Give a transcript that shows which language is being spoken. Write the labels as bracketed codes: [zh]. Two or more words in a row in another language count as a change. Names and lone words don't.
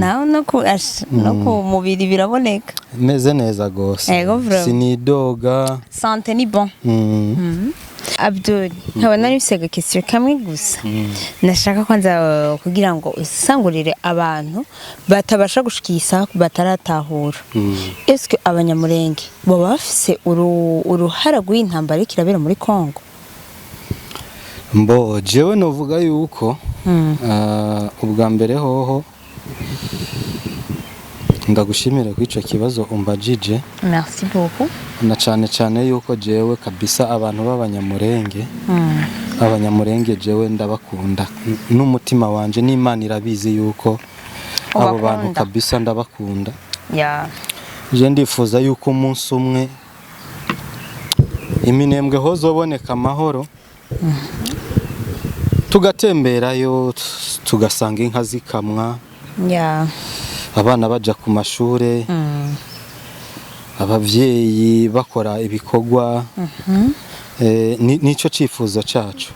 [rn] Naho no ku mubiri biraboneka. Meze neza gose. Sinidoga. [fr] Santé ni bon. [rn] Abdul, nkaba nari mfise question kamwe gusa. Nashaka kwanza kugira ngo usangurire abantu batabasha gushikisa bataratahura. [fr] Est-ce que [rn] abanyamurenge baba bafise uruhara rw'intambara kirabera muri Kongo? Mbo jewe novuga yuko ubwa mbere hoho ndagushimira ko ico kibazo umbajije. [fr] Merci beaucoup. [rn] Na cyane yuko jewe kabisa abantu b'abanyamurenge abanyamurenge jewe ndabakunda n'umutima wanje n'Imana irabizi yuko abo bantu kabisa ndabakunda. Je ndifuza yuko umunsi umwe iminembwe hozoboneka amahoro tugatemberayo tugasanga inka zikamwa abana baja ku mashure abavyeyi bakora ibikorwa nico cifuzo cacu.